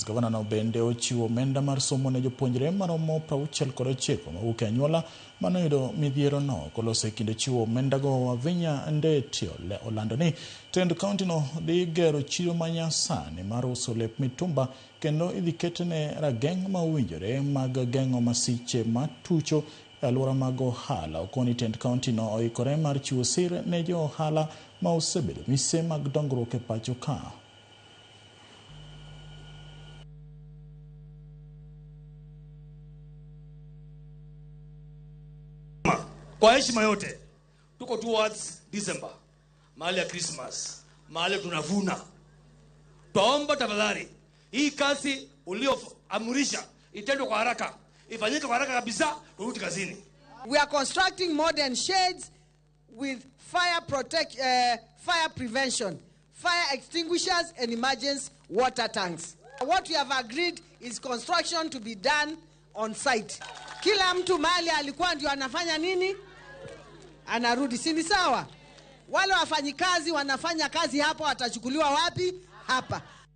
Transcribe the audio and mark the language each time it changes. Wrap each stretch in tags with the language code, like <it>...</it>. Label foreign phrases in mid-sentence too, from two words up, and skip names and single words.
<luo>Governor no bende ochiwo omenda mar somo ne jopuonjre maromo 69 mawuok e anyuola manoyudo midhiero no kolose kinde chiwo omenda go wa Vinyandeti olando ni tend county no dhi gero chiro manyasani mar uso lep mitumba kendo idhi ketne rageng' ma owinjore mag geng'o masiche matucho e alwora mag ohala. Okoni tend county no oikore mar chiwo sir ne jo ohala ma osebedo mise mag dongruok e pacho ka.</luo> <sw>Kwa heshima yote, tuko towards December, mahali ya Christmas, mahali tunavuna. Tuomba tafadhali, hii kazi ulioamurisha itendwe kwa haraka, ifanyike kwa haraka kabisa, turudi kazini.</sw> <en>We are constructing modern sheds with fire prevention, fire extinguishers and emergency water tanks. What we have agreed is construction to be done on site.</en> <sw>Kila mtu mahali alikuwa ndio anafanya nini? Anarudi, si ni sawa? Wale wafanyikazi wanafanya kazi hapa watachukuliwa wapi? Hapa.</sw>